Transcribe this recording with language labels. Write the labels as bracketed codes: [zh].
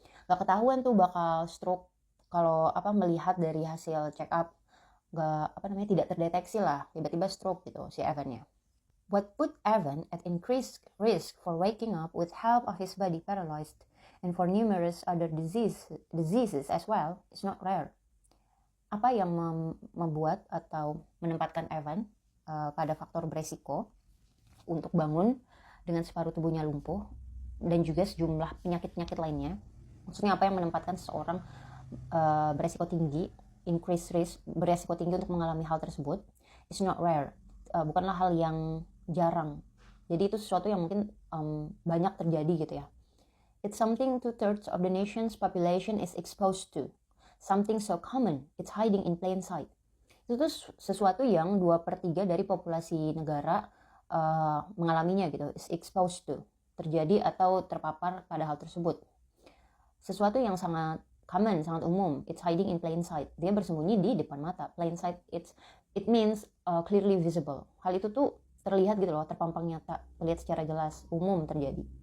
[id] Gak ketahuan tuh bakal stroke kalau melihat dari hasil check up tidak terdeteksi lah, tiba-tiba stroke gitu si Evan-nya. [en] What put Evan at increased risk for waking up with half of his body paralyzed and for numerous other diseases as well is not rare. [id] Apa yang membuat atau menempatkan Evan pada faktor beresiko untuk bangun dengan separuh tubuhnya lumpuh dan juga sejumlah penyakit-penyakit lainnya? Maksudnya apa yang menempatkan seseorang beresiko tinggi untuk mengalami hal tersebut [en] is not rare, [id] bukanlah hal yang jarang. Jadi itu sesuatu yang mungkin banyak terjadi gitu ya. [en] It's something 2/3 of the nation's population is exposed to, something so common it's hiding in plain sight. [id] Itu tuh sesuatu yang 2/3 dari populasi negara mengalaminya gitu, [en] is exposed to, [id] terjadi atau terpapar pada hal tersebut. Sesuatu yang sangat common, sangat umum. [en] It's hiding in plain sight. [id] Dia bersembunyi di depan mata. [en] Plain sight, it means clearly visible. [id] Hal itu tuh terlihat gitu loh, terpampang nyata, terlihat secara jelas, umum terjadi.